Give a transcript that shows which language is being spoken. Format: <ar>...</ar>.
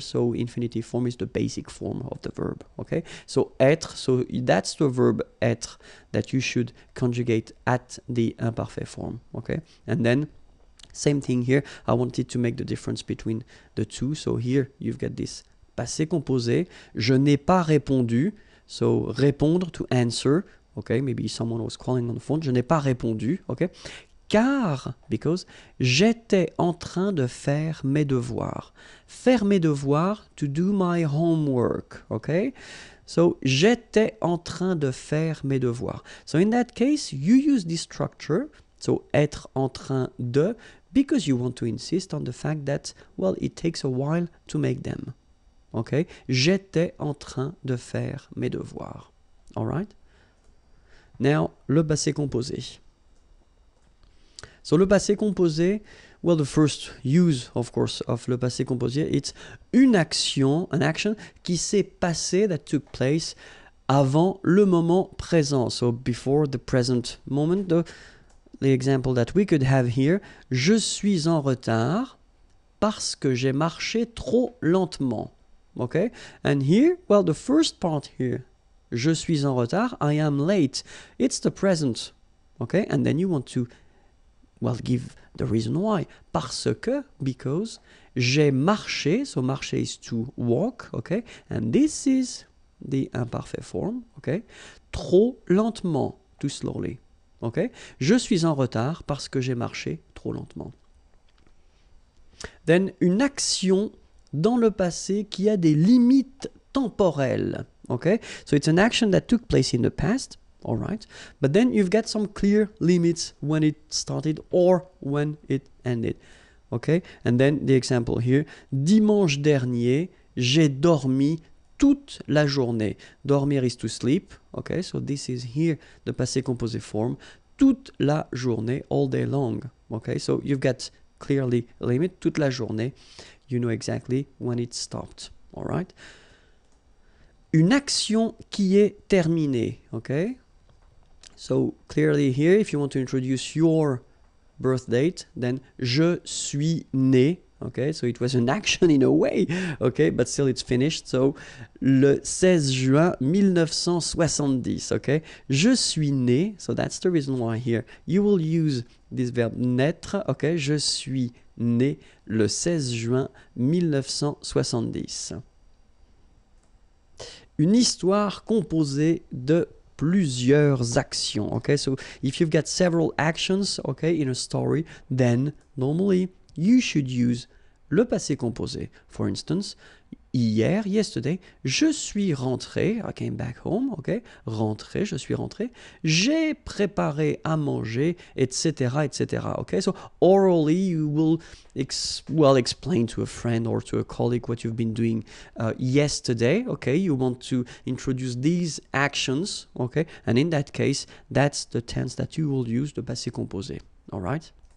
<en>So infinitive form is the basic form of the verb. Okay, so être, so that's the verb être that you should conjugate at the imparfait form. Okay, and then same thing here. I wanted to make the difference between the two. So here you've got this passé composé.</en> <fr>Je n'ai pas répondu.</fr> <en>So répondre, to answer. Okay, maybe someone was calling on the phone.</en> <fr>Je n'ai pas répondu. Okay, car, because j'étais en train de faire mes devoirs. Faire mes devoirs,</fr> <en>to do my homework, okay? So,</en> <fr>j'étais en train de faire mes devoirs.</fr> <en>So, in that case, you use this structure, so</en> <fr>être en train de,</fr> <en>because you want to insist on the fact that, well, it takes a while to make them. Okay?</en> <fr>J'étais en train de faire mes devoirs.</fr> <en>All right? Now, le passé composé. So, le passé composé, well, the first use, of course, of le passé composé, it's</en> <fr>une action,</fr> <en>an action</en> <fr>qui s'est passée,</fr> <en>that took place</en> <fr>avant le moment présent.</fr> <en>So, before the present moment, the example that we could have here,</en> <fr>je suis en retard parce que j'ai marché trop lentement.</fr> <en>Okay? And here, well, the first part here,</en> <fr>je suis en retard,</fr> <en>I am late. It's the present. Okay? And then you want to, well, give the reason why.</en> <fr>Parce que,</fr> <en>because,</en> <fr>j'ai marché,</fr> <en>so marcher is to walk, okay? And this is the imparfait form, okay?</en> <fr>Trop lentement,</fr> <en>too slowly, okay?</en> <fr>Je suis en retard parce que j'ai marché trop lentement. Then, une action dans le passé qui a des limites temporelles.</fr> <en>Okay? So it's an action that took place in the past, all right? But then you've got some clear limits when it started or when it ended. Okay? And then the example here,</en> <fr>dimanche dernier, j'ai dormi toute la journée.</fr> <en>Dormir is to sleep. Okay? So this is here the passé composé form.</en> <fr>Toute la journée,</fr> <en>all day long. Okay? So you've got clearly a limit, toute la journée. You know exactly when it stopped. All right?</en> <fr>Une action qui est terminée.</fr> <en>Okay? So clearly here, if you want to introduce your birth date, then</en> <fr>je suis né.</fr> <en>Okay? So it was an action in a way. Okay? But still it's finished. So</en> <fr>le 16 juin 1970.</fr> <en>Okay?</en> <fr>Je suis né.</fr> <en>So that's the reason why here you will use this verb naître.</en> <fr>Okay? Je suis né le 16 juin 1970. Une histoire composée de plusieurs actions.</fr> <en>Okay, so if you've got several actions, okay, in a story, then normally you should use le passé composé. For instance,</en> <fr>hier,</fr> <en>yesterday,</en> <fr>je suis rentré,</fr> <en>I came back home, okay,</en> <fr>rentré, je suis rentré, j'ai préparé à manger,</fr> <en>etc., etc., okay, so orally you will explain to a friend or to a colleague what you've been doing yesterday, okay, you want to introduce these actions, okay, and in that case, that's the tense that you will use, the passé composé, all right?</en>